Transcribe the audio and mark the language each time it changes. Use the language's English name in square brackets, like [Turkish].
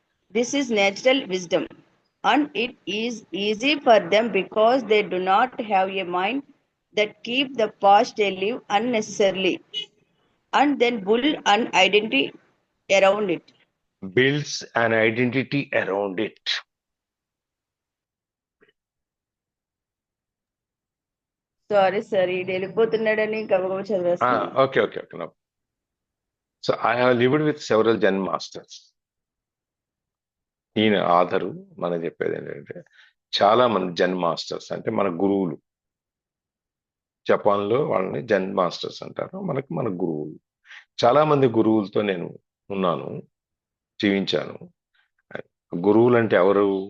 [English] This is natural wisdom, and it is easy for them because they do not have a mind that keep the past alive unnecessarily and then build an identity around it. Builds an identity around it. [Telugu] Sorry sir ఈ వెళ్ళిపోతున్నాడని గబగబా చదివేస్తున్నాను. [English] Okay. No. So I have lived with several Zen masters. [Telugu] ఈయన ఆధారు మనం చెప్పేది ఏంటంటే చాలా మంది జెన్ masters అంటే మన గురువులు. జపాన్లో వాళ్ళని జెన్ మాస్టర్స్ అంటారు. మన గురువులు. చాలా మంది గురువులతో నేను ఉన్నాను, జీవించాను. గురువులు అంటే ఎవరు?